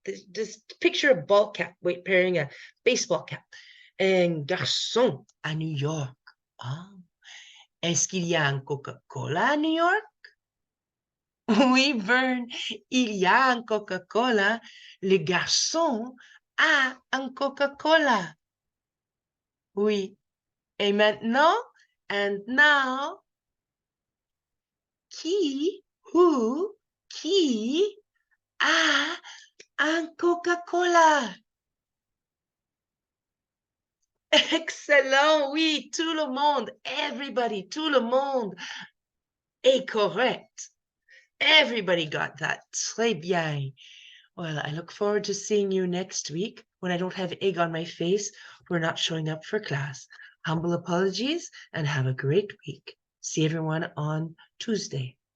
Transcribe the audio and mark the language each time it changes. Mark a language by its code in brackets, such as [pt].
[en] Just picture a ball cap wearing a baseball cap. [fr] Un garçon à New York. Ah. Est-ce qu'il y a un Coca-Cola à New York? Oui, Vern, il y a un Coca-Cola. Le garçon a un Coca-Cola. Oui. Et maintenant, [en] and now, [fr] qui, [en] who, [fr] qui a un Coca-Cola? Excellent, oui, tout le monde, [en] everybody, [fr] tout le monde est correct. [en] Everybody got that. [fr] Très bien. [en] Well, I look forward to seeing you next week when I don't have egg on my face for not showing up for class. Humble apologies and have a great week. See everyone on Tuesday.